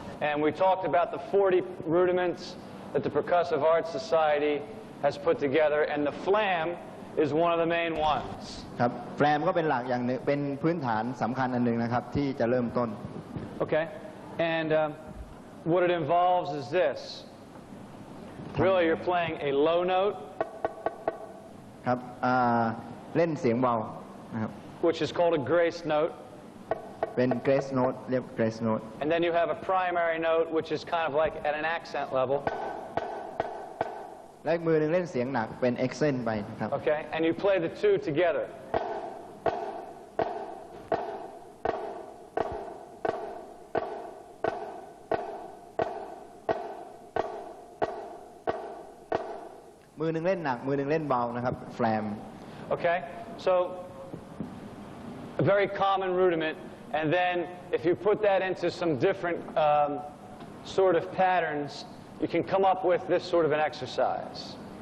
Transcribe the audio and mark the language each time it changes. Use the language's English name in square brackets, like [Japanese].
[English] And we talked about the 40 rudiments that the Percussive Arts Society has put together, and the flam is one of the main ones. [Thai] ครับแฟลมก็เป็นหลักอย่างหนึ่งเป็นพื้นฐานสำคัญอันหนึ่งนะครับที่จะเริ่มต้น [English] Okay, and what it involves is this. Really, you're playing a low note. [Thai] ครับเล่นเสียงเบานะครับ [English] Which is called a grace note. [Thai] เป็น grace note เรียก grace note. [English] And then you have a primary note, which is kind of like at an accent level. [Thai] และมือหนึ่งเล่นเสียงหนักเป็น accent ไปนะครับ [English] Okay, and you play the two together. [Thai] มือหนึ่งเล่นหนักมือหนึ่งเล่นเบานะครับแฟลม [English] Okay, so a very common rudiment, and then if you put that into some different sort of patterns, you can come up with this sort of an exercise.